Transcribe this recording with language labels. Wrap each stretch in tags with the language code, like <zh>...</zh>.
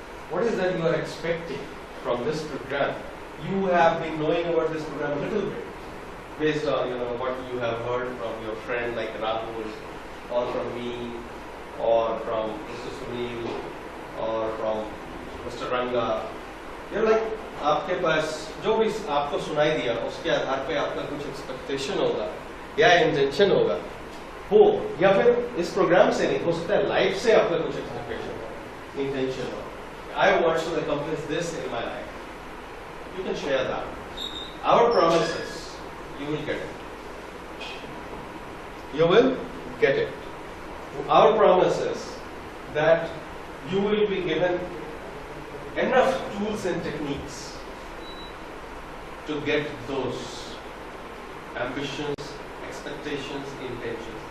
<en>What is that you are expecting from this program? You have been knowing about this program a little bit, based on what you have heard from your friend like Rahul, or from me, or from Mr. Sunil, or from Mr. Ranga.</en> <hi>आपके पास जो भी आपको सुनाई दिया उसके आधार पे आपका कुछ एक्सपेक्टेशन होगा या इंटेंशन होगा हो, या फिर इस प्रोग्राम से नहीं हो सकता है लाइफ से आपका कुछ एक्सपेक्टेशन हो, इंटेंशन हो.</hi> <en>I want to accomplish this in my life. You can share that. Our promise is you will get it. You will get it. Our promise is that you will be given enough tools and techniques to get those ambitions, expectations, intentions.</en>